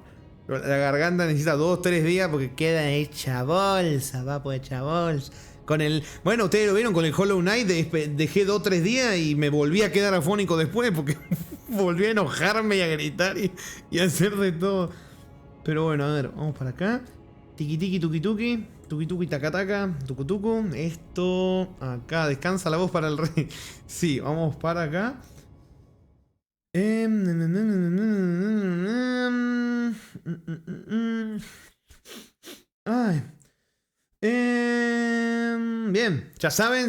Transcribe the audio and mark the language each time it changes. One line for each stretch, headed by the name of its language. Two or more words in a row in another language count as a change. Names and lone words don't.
Spanish: La garganta necesita 2-3 días porque queda hecha bolsa, papo, hecha bolsa. Con el... Bueno, ustedes lo vieron con el Hollow Knight, dejé 2-3 días y me volví a quedar afónico después porque volví a enojarme y a gritar y a hacer de todo. Pero bueno, a ver, vamos para acá. Tiki tiki tuki tuki. Tuki tuki taca taca. Tucu tucu. Esto. Acá. Descansa la voz para el rey. Sí, vamos para acá. Ay. Bien, ya saben.